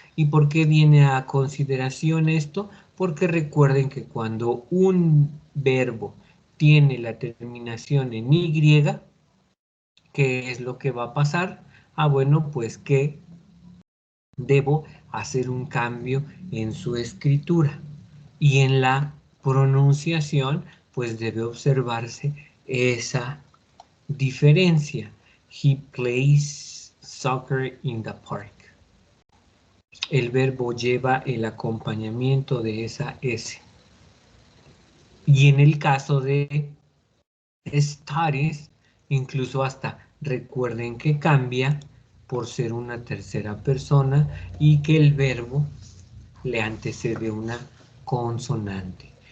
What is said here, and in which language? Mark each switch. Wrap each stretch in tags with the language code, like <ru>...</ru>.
<es>¿Y por qué viene a consideración esto? Porque recuerden que cuando un verbo tiene la terminación en Y, ¿qué es lo que va a pasar? Ah, bueno, pues que debo hacer un cambio en su escritura. Y en la pronunciación, pues debe observarse esa diferencia.</es> <en>He plays soccer in the park.</en> <es>El verbo lleva el acompañamiento de esa S. Y en el caso de studies, incluso hasta recuerden que cambia por ser una tercera persona y que el verbo le antecede una consonante.</es>